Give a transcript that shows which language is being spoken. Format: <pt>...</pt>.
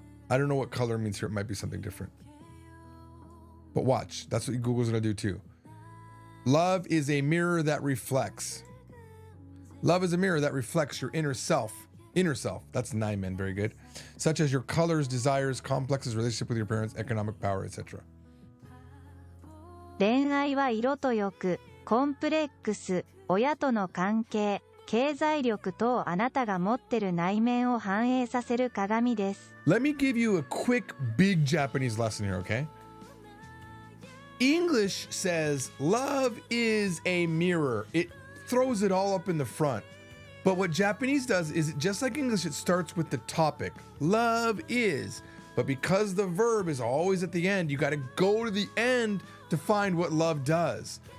<en>I don't know what color means here. It might be something different. But watch. That's what Google's going to do too. Love is a mirror that reflects. Love is a mirror that reflects your inner self. Inner self. That's 9 men. Very good. Such as your colors, desires, complexes, relationship with your parents, economic power, etc.</en> <ja>恋愛は色と欲、コンプレックス、親との関係、経済力等あなたが持ってる内面を反映させる鏡です。</ja> <en>Let me give you a quick, big Japanese lesson here, okay? English says love is a mirror. It throws it all up in the front. But what Japanese does is, just like English, it starts with the topic. Love is. But because the verb is always at the end, you got to go to the end to find what love does.</en>